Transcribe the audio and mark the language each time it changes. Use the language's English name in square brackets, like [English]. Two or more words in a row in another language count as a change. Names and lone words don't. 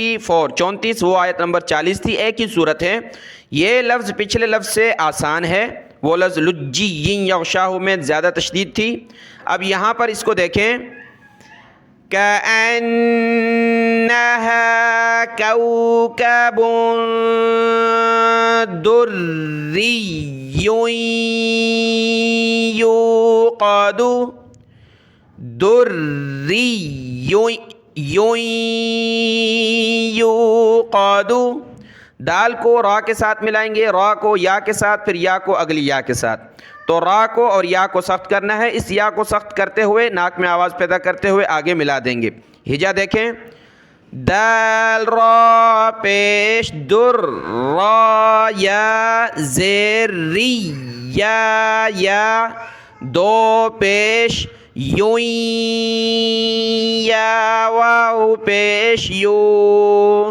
[Urdu] وہ آیت نمبر 40 تھی، ایک ہی صورت ہے. یہ لفظ پچھلے لفظ سے آسان ہے. وہ لفظ [Arabic] لجی یغشاہ [Urdu] میں زیادہ تشدید تھی. اب یہاں پر اس کو دیکھیں، [Arabic] کأنہا کوکب دری یوقد. دری یوقد. [Urdu] دال کو را کے ساتھ ملائیں گے، را کو یا کے ساتھ، پھر یا کو اگلی یا کے ساتھ. تو را کو اور یا کو سخت کرنا ہے. اس یا کو سخت کرتے ہوئے ناک میں آواز پیدا کرتے ہوئے آگے ملا دیں گے. ہجا دیکھیں، دال را پیش در، را یا زیر ری، یا دو پیش یویں، یا واو پیش یو.